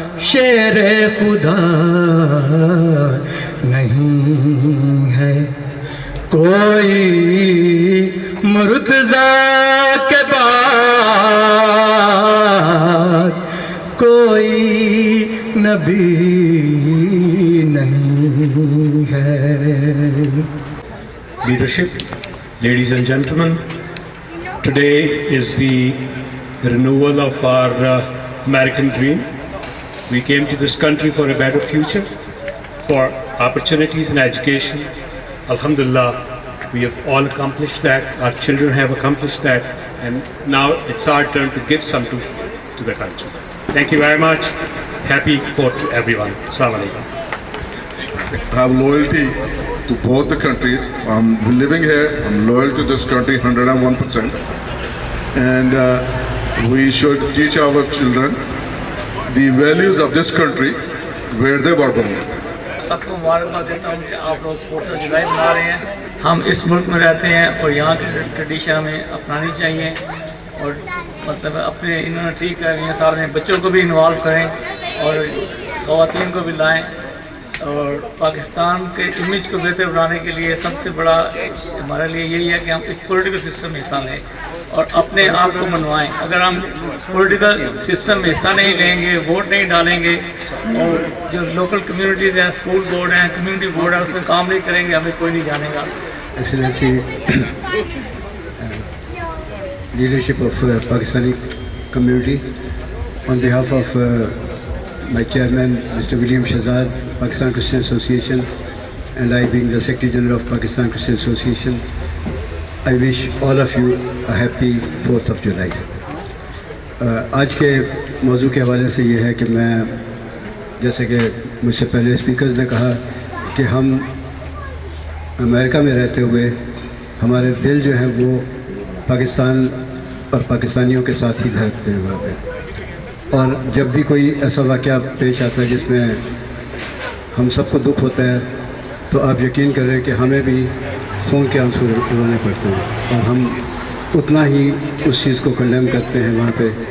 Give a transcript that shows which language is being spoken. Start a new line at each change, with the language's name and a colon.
Urdu: شیر خدا نہیں ہے کوئی مرتضیٰ کے بعد، کوئی نبی نہیں ہے.
English: Leadership, ladies and gentlemen, today is the renewal of our American dream. We came to this country for a better future, for opportunities in education.
Arabic: Alhamdulillah,
English: we have all accomplished that. Our children have accomplished that, and now it's our turn to give some to the country. Thank you very much. Happy 4th to everyone.
Arabic: Assalamu alaikum.
English: Have loyalty to both the countries. I'm living here. I'm loyal to this country 101%. And we should teach our children the values of this country where they were born.
Urdu: سب کو مبارکباد دیتا ہوں کہ آپ لوگ 4th of July منا رہے ہیں. ہم اس ملک میں رہتے ہیں اور یہاں کی ٹریڈیشن ہمیں اپنانی چاہیے، اور مطلب اپنے انہوں نے ٹھیک کر ہیں سارے بچوں کو بھی انوالو کریں اور خواتین کو بھی لائیں، اور پاکستان کے امیج کو بہتر بنانے کے لیے سب سے بڑا ہمارے لیے یہی ہے کہ ہم اس پولیٹیکل سسٹم میں حصہ لیں اور اپنے آپ کو منوائیں. اگر ہم پولیٹیکل سسٹم میں حصہ نہیں لیں گے، ووٹ نہیں ڈالیں گے، اور جو لوکل کمیونٹیز ہیں، اسکول بورڈ ہیں، کمیونٹی بورڈ ہے، اس میں کام نہیں کریں گے، ہمیں کوئی نہیں جانے گا.
English: Excellency, leadership of Pakistani community, on behalf of my chairman, Mr. William Shahzad, Pakistan Christian Association, and I being the Secretary General of Pakistan Christian Association, I wish all of you a happy 4th of July.
Urdu: آج کے موضوع کے حوالے سے یہ ہے کہ میں، جیسے کہ مجھ سے پہلے اسپیکرز نے کہا کہ ہم امریکہ میں رہتے ہوئے ہمارے دل جو ہیں وہ پاکستان اور پاکستانیوں کے ساتھ ہی دھڑکتے ہیں وہاں پہ، اور جب بھی کوئی ایسا واقعہ پیش آتا ہے جس میں ہم سب کو دکھ ہوتا ہے تو آپ یقین کر رہے ہیں کہ ہمیں بھی خون کے آنسو رونے پڑتے ہیں، اور ہم اتنا ہی اس چیز کو کنڈیم کرتے ہیں وہاں پہ.